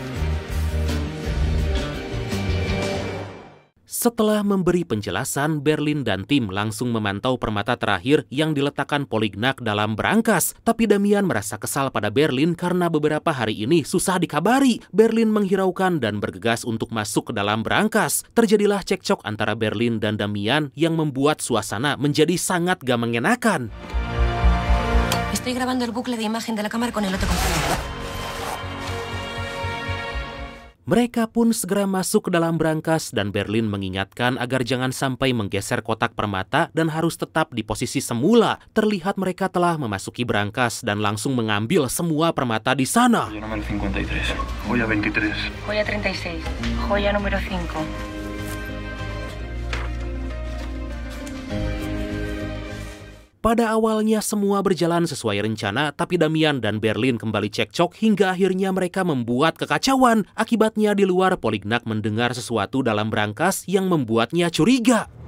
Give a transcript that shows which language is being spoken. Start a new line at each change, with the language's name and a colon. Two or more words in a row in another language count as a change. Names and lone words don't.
Indonesian: Setelah memberi penjelasan, Berlin dan tim langsung memantau permata terakhir yang diletakkan Polignac dalam berangkas. Tapi Damian merasa kesal pada Berlin karena beberapa hari ini susah dikabari. Berlin menghiraukan dan bergegas untuk masuk ke dalam berangkas. Terjadilah cekcok antara Berlin dan Damian yang membuat suasana menjadi sangat gak mengenakan.
Spanish: Estoy grabando el bucle de imagen de la cámara con el otro computador.
Indonesian: Mereka pun segera masuk ke dalam berangkas dan Berlin mengingatkan agar jangan sampai menggeser kotak permata dan harus tetap di posisi semula. Terlihat mereka telah memasuki berangkas dan langsung mengambil semua permata di sana.
Spanish: Joya número 53, joya 23. Joya 36, joya número 5.
Indonesian: Pada awalnya semua berjalan sesuai rencana, tapi Damian dan Berlin kembali cekcok hingga akhirnya mereka membuat kekacauan. Akibatnya di luar, Polignac mendengar sesuatu dalam berangkas yang membuatnya curiga.